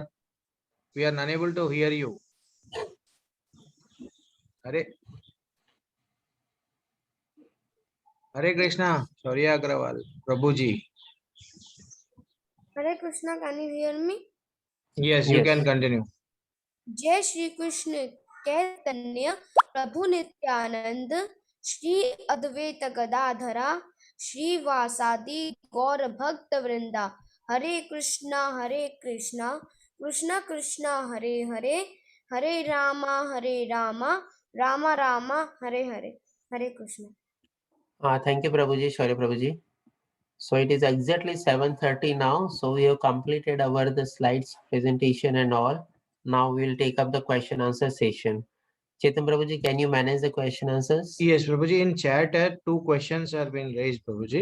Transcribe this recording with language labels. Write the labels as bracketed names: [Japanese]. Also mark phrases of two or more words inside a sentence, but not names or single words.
[English] We are unable to hear you. Hare Krishna, Shaurya Agrawal, Prabhuji. Hare Krishna, can you hear me? Yes, you can continue. [Sanskrit] जय श्री कृष्ण चैतन्य प्रभु नित्यानंद श्री अद्वैत गदाधरा श्रीवासादि गौर भक्त वृंदा हरे कृष्णा कृष्णा कृष्णा हरे हरे हरे रामा रामा रामा हरे हरे हरे कृष्णा. [English] Thank you, Prabhuji. Sorry, Prabhuji. So it is exactly 7:30 now. So we have completed the slides presentation and all. Now we will take up the question answer session. Chetan Prabhuji, can you manage the question answers? Yes, Prabhuji, in chat, 2 questions are being raised, Prabhuji.